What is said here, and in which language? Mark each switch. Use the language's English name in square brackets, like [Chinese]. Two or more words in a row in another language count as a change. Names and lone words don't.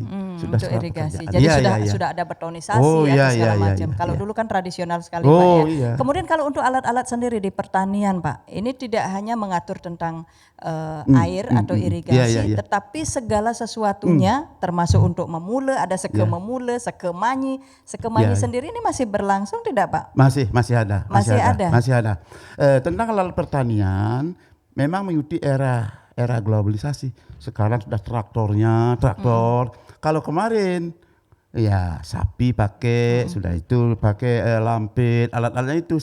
[Indonesian] Untuk irigasi. pekerjaan. Jadi Iya. sudah ada betonisasi Oh, atau iya, segala iya, macam. iya, Kalau iya. dulu kan tradisional sekali Oh, Pak ya. iya. Kemudian kalau untuk alat-alat sendiri di pertanian Pak, ini tidak hanya mengatur tentang air atau irigasi, Iya, iya. tetapi segala sesuatunya termasuk untuk memule, ada seke memule, seke manyi. Seke manyi Iya. sendiri ini masih berlangsung tidak Pak? Masih ada. Masih ada. Masih ada. Tentang alat pertanian memang mengikuti era globalisasi. Sekarang sudah traktor. Kalau kemarin ya sapi pakai, sudah itu pakai lampit, alat-alatnya itu.